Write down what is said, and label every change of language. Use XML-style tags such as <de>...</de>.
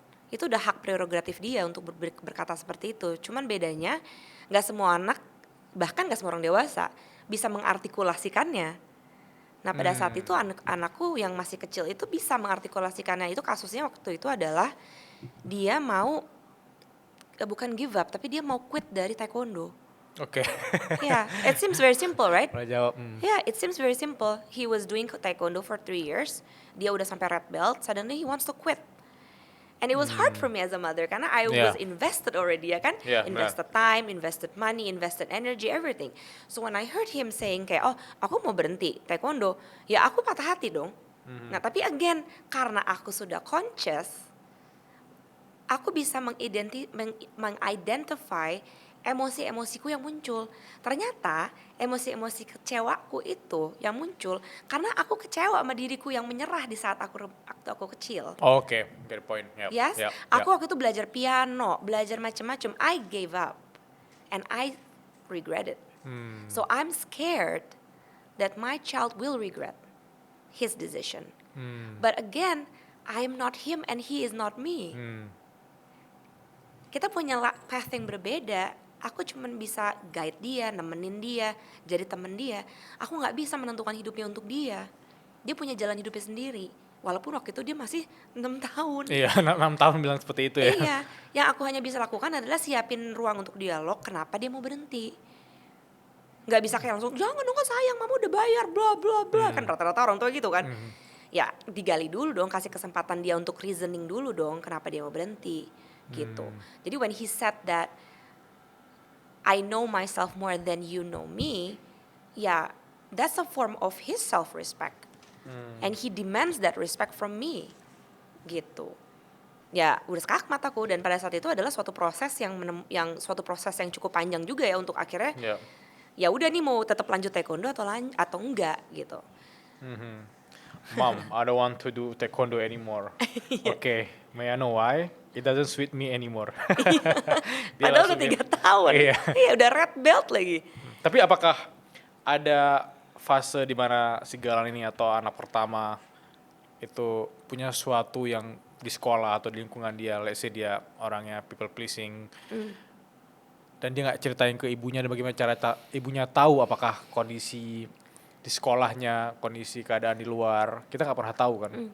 <id>Itu udah hak prerogatif dia untuk berkata seperti itu. Cuman bedanya gak semua anak, bahkan gak semua orang dewasa bisa mengartikulasikannya. Nah pada saat itu anakku yang masih kecil itu bisa mengartikulasikannya. Itu kasusnya waktu itu adalah dia mau, bukan give up, tapi dia mau quit dari taekwondo. Oke.</id> <en>Yeah, it seems very simple, right?</en> <id>Mulai jawab.</id> <en>Yeah, it seems very simple. He was doing taekwondo for 3 years.</en> <id>Dia udah sampai red belt.</id> <en>Suddenly he wants to quit. And it was hard for me as a mother</en> <id>karena</id> <en>I Yeah. was invested already,</en> <id>ya kan?</id> <en>Yeah, Invested time, invested money, invested energy, everything. So when I heard him saying</en> <id>kayak, oh aku mau berhenti taekwondo, ya aku patah hati dong. Nah tapi again, karena aku sudah conscious, aku bisa mengidentify emosi-emosiku yang muncul. Ternyata emosi-emosi kecewaku itu yang muncul karena aku kecewa sama diriku yang menyerah di saat waktu aku kecil.</id> <en>Oke, get the point. Yep. Yes, Yep.</en> <id>aku waktu itu belajar piano, belajar macam-macam.</id> <en>I gave up and I regret it. So I'm scared that my child will regret his decision. But again, I am not him and he is not me.</en> <id>Kita punya path yang berbeda. Aku cuman bisa guide dia, nemenin dia, jadi temen dia. Aku nggak bisa menentukan hidupnya untuk dia. Dia punya jalan hidupnya sendiri. Walaupun waktu itu dia masih 6 tahun. Iya, 6 tahun bilang seperti itu ya. Iya, yang aku hanya bisa lakukan adalah siapin ruang untuk dialog. Kenapa dia mau berhenti? Nggak bisa kayak langsung, jangan dong sayang, mama udah bayar, bla bla bla. Kan rata-rata orang tua gitu kan. Ya digali dulu dong, kasih kesempatan dia untuk reasoning dulu dong. Kenapa dia mau berhenti? Gitu.</id> <en>Jadi when he said that I know myself more than you know me, ya that's a form of his self-respect. And he demands that respect from me.</en> <id>Gitu. Ya udah skakmat aku, dan pada saat itu adalah suatu proses suatu proses yang cukup panjang juga ya untuk akhirnya</id> <en>Yeah.</en> <id>ya udah nih mau tetap lanjut taekwondo atau enggak gitu.</id> <en>Mom, I don't want to do taekwondo anymore. Okay, may I know why? It doesn't suit me anymore.</en> <id>Dia Padahal udah langsung 3 tahun. Iya. Iya udah red belt lagi. Tapi apakah ada fase di mana si Galan ini atau anak pertama itu punya suatu yang di sekolah atau di lingkungan dia,</id> <en>let's say</en> <id>dia orangnya</id> <en>people pleasing,</en> <id>dan dia nggak ceritain ke ibunya, dan bagaimana cara ibunya tahu apakah kondisi di sekolahnya, kondisi keadaan di luar, kita nggak pernah tahu kan.</id>